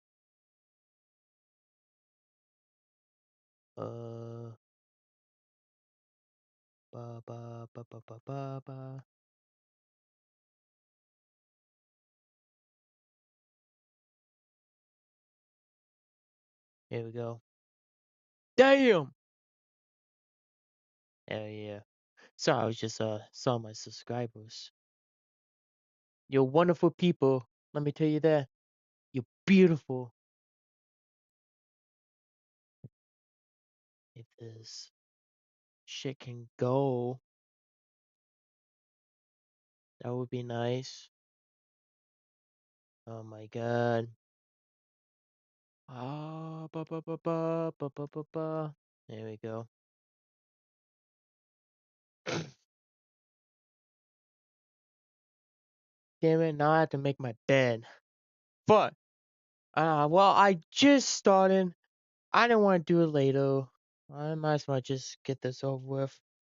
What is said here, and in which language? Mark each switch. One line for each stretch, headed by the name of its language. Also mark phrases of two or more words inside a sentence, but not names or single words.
English: Uh, ba ba ba ba ba ba ba. Here we go. Damn! Hell yeah. Sorry, I was just saw my subscribers. You're wonderful people. Let me tell you that. You're beautiful. If this shit can go, that would be nice. Oh my god. Ah, ba ba ba ba ba ba ba ba. There we go. Damn it! Now I have to make my bed. But well, I just started. I didn't want to do it later. I might as well just get this over with.